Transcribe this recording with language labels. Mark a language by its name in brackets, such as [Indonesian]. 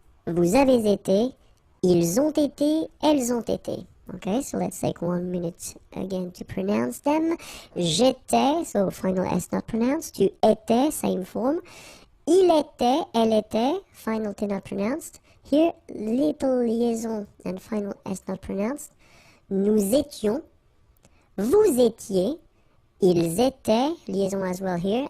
[French] Vous avez été, ils ont été, elles ont été. [English] Okay, so let's take 1 minute again to pronounce them. J'étais, so final S not pronounced. Tu étais, same form. Il était, elle était, final T not pronounced. Here, little liaison and final S not pronounced. [French] Nous étions, vous étiez, ils étaient, liaison as well here.